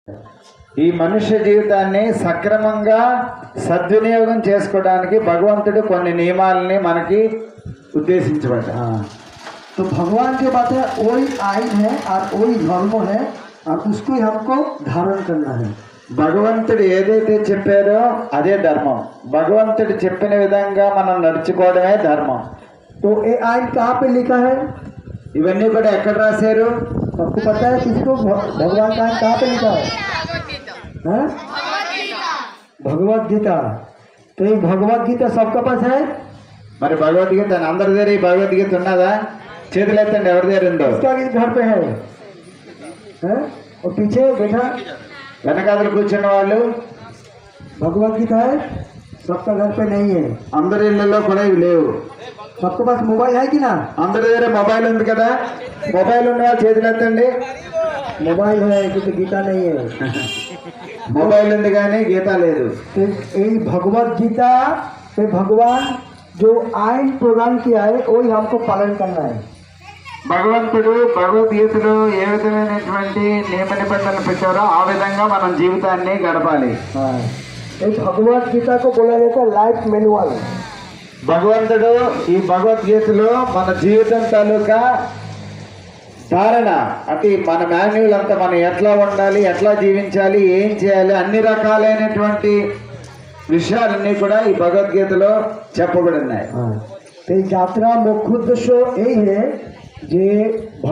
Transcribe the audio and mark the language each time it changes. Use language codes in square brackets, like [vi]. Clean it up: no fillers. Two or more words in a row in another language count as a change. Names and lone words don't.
[te] ఈ మనుష్య జీవితాన్ని సక్రమంగా సద్వినియోగం చేసుకోవడానికి భగవంతుడు కొన్ని నియమాలని మనకి ఉద్దేశించబడ్డా। [hi] तो भगवान की बात है, वही आइन है और वही धर्म है और उसको ही हमको धारण करना है। [te] భగవంతుడు ఏదైతే చెప్పారో అదే ధర్మం। భగవంతుడు చెప్పిన విధంగా మనం నడుచుకోవడమే ధర్మం। [hi] तो ये आइन कहाँ पे लिखा है? [te] ఇవన్నీ కూడా ఎక్కడ రాశారు? [hi] आपको पता है किसको? भगवान का आइन कहाँ पे लिखा है? भगवत गीता। तो ये भगवत गीता सबका पास है? [te] మరి భగవద్గీత అందరి దగ్గర ఈ భగవద్గీత ఉన్నదా? చేతులు ఎత్తండి ఎవరి దగ్గర ఉందో। [hi] इसका घर पे है, और पीछे बैठा [te] వెనకాతలు కూర్చున్న వాళ్ళు [hi] भगवत गीता है, सबका घर पे नहीं है। [te] అందరి ఇళ్లలో కూడా ఇవి లేవు। [hi] सबके पास मोबाइल है कि ना? [te] అందరి దగ్గర మొబైల్ ఉంది కదా, మొబైల్ ఉన్న వాళ్ళు చేతులు ఎత్తండి। [hi] मोबाइल है क्योंकि गीता नहीं है। [te] మొబైల్ ఉంది కానీ గీత లేదు। [hi] तो ये भगवत गीता पे भगवान जो आइन प्रदान किया है वही हमको पालन करना है। [te] భగవంతుడు భగవద్గీతలో ఏ విధమైనటువంటి నియమ నిబంధనలు పెట్టారో ఆ విధంగా మనం జీవితాన్ని గడపాలి। [hi] ये भगवत गीता को बोला जाता है [en] life manual. [te] భగవంతుడు ఈ భగవద్గీతలో మన జీవితం తాలూకా ధారణ అంటే మన మాన్యువల్ అంతా మనం ఎట్లా ఉండాలి, ఎట్లా జీవించాలి, ఏం చేయాలి, అన్ని రకాలైనటువంటి విషయాలన్నీ కూడా ఈ భగవద్గీతలో చెప్పబడి ఉన్నాయి। [hi] तो यात्रा मुख्य उद्देश्य यही है जे